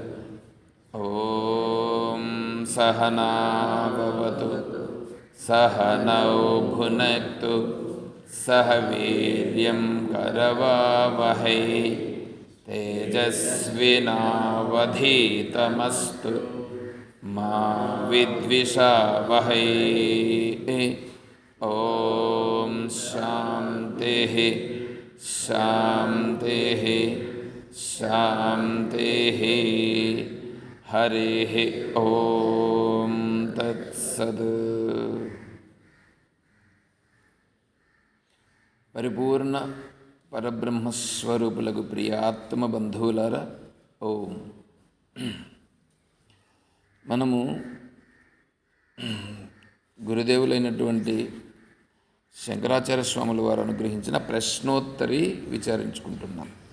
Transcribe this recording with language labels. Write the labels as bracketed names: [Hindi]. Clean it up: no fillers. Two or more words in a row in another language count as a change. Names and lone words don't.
[Sanskrit] ॐ सहना भवतु सहनौ भुनक्तु सह वीर्यं करवावहै तेजस्विनावधीतमस्तु मा विद्विषावहै। ॐ शान्तिः शान्तिः शान्तिः। हरिः ॐ तत्सत्। [Telugu] పరిపూర్ణ పరబ్రహ్మస్వరూపులకు ప్రియాత్మ బంధువులారా, ఓం. మనము గురుదేవులైనటువంటి శంకరాచార్య స్వాముల వారు అనుగ్రహించిన ప్రశ్నోత్తరి విచారించుకుంటున్నాం.